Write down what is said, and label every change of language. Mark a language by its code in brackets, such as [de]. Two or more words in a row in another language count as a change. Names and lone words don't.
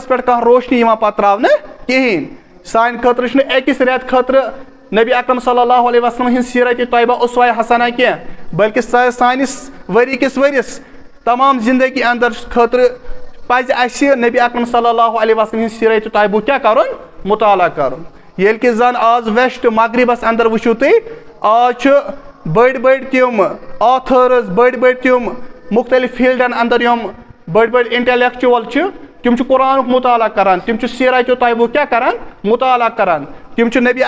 [ks] پٮ۪ٹھ کانٛہہ روشنی یِوان پتہٕ تراونہٕ کہیٖنۍ سانہِ خٲطرٕ چھُنہٕ أکِس رٮ۪تہٕ خٲطرٕ نبی اکرم [ar] صلی اللہ علیہ وسلم [ks] ہٕنٛز سیرتِ طیبہ اسوہ حسنہ کینٛہہ بلکہ سٲنِس ؤری کِس ؤرِیس تمام زندگی اندر خٲطرٕ پزِ اسہِ نبی اکرم [ar] صلی اللہ علیہ وسلم [ks] ہٕنٛز سیرتِ طیبُک کیٛاہ کرُن مطالعہ کرُن ییٚلہِ کہِ زن آز ویسٹ مغربس اندر وٕچھِو تُہۍ آز چھُ بٔڑۍ بٔڑۍ تِم آتھٲرٕز بٔڑۍ بٔڑۍ تِم مختلف فیٖلڈن اندر یِم بٔڑۍ بٔڑۍ انٹلیکچُول چھِ تِم چھِ قرآنُک مطالعہ کران تِم چھِ سیرتِ طیبُک کیٛاہ کران مطالعہ کران تِم چھِ نبی